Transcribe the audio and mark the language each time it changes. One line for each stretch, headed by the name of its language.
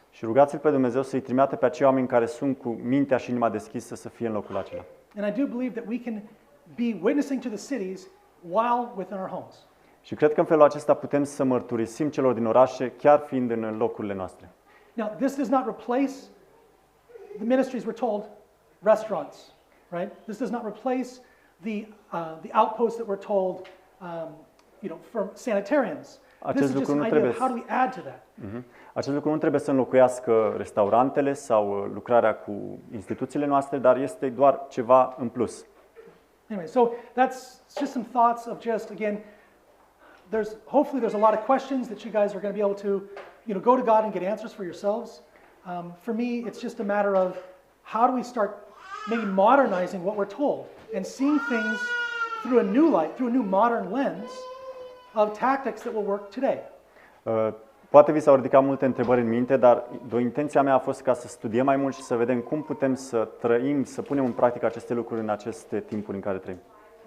Romanian: Și rugați-L pe Dumnezeu să-i trimită pe acei oameni care sunt cu mintea și inima deschisă să fie în locul acela.
English: And I do believe that we can be witnessing to the cities while within our homes.
Romanian: Și cred că în felul acesta putem să mărturisim celor din orașe, chiar fiind în locurile noastre.
English: Now, this does not replace the ministries we're told, restaurants, right? This does not replace the outposts that we're told, from sanitarians. This is just an idea of how do we add to that.
Romanian: Acest lucru nu trebuie să înlocuiască restaurantele sau lucrarea cu instituțiile noastre, dar este doar ceva în plus.
English: Anyway, so that's just some thoughts of just, again, hopefully there's a lot of questions that you guys are going to be able to, go to God and get answers for yourselves. For me, it's just a matter of how do we start maybe modernizing what we're told and seeing things through a new light, through a new modern lens of tactics that will work today.
Romanian: Poate vi s-au ridicat multe întrebări în minte, dar intenția mea a fost ca să studiem mai mult și să vedem cum putem să trăim, să punem în practică aceste lucruri în aceste timpuri în care trăim.